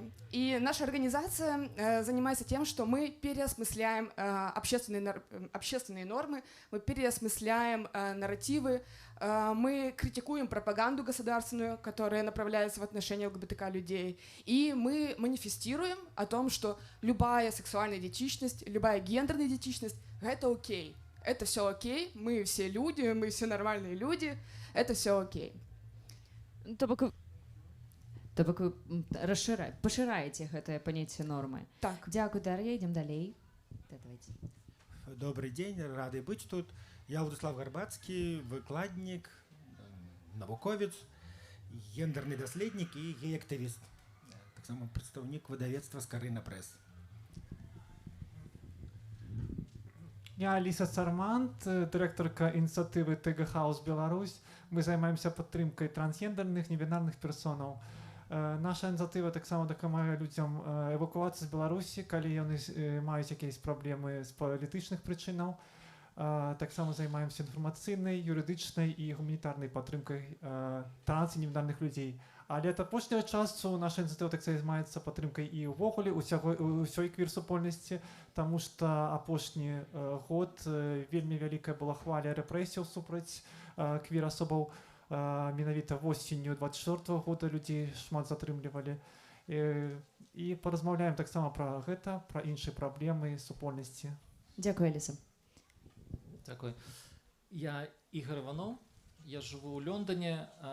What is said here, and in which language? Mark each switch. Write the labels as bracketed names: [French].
[Russian] И наша организация занимается тем, что мы переосмысляем общественные нормы, мы переосмысляем нарративы, мы критикуем пропаганду государственную, которая направляется в отношении ЛГБТК людей, и мы манифестируем о том, что любая сексуальная идентичность, любая гендерная идентичность — это окей, это все окей, мы все люди, мы все нормальные люди, это все окей. [Belarusian] То бок вы пашыраеце гэтае паняцце нормы. Так. Дзякуй, Дар'я, ідзем далей. [Russian] Давайте. Добрый день, рады быть тут. [Belarusian] Я Владислав Гарбацкі, выкладнік, навуковец, гендерны даследнік і гей-актывіст. Таксама прадстаўнік выдавецтва «Скарына прэс». Я Аліса Цармант, дырэктарка ініцыятывы ТГ Хаус Беларусь. Мы займаемся падтрымкай трансгендерных, небінарных персонаў. Наша ініцыятыва таксама дапамагае людзям эвакуацыі з Беларусі, калі яны маюць якісь праблемы з палітычных прычынаў. Таксама займаемся інфармацыйнай, юрыдычнай і гуманітарнай падтрымкай транс і небінарных людзей. Але апошняя часу наша ініцыятыва таксама займаецца падтрымкай і ўвогуле ўсёй квір-супольнасці, таму што апошні год вельмі вялікая была хваля рэпрэсіяў супраць квір-асобаў. Менавіта восенню 24-го года людзей шмат затрымлівалі. І паразмаўляем таксама пра гэта, пра іншыя праблемы супольнасці. Дзякуй, Аліса. Дзякуй. [Russian] Я Ігор Іванов, я живу у Лондоне.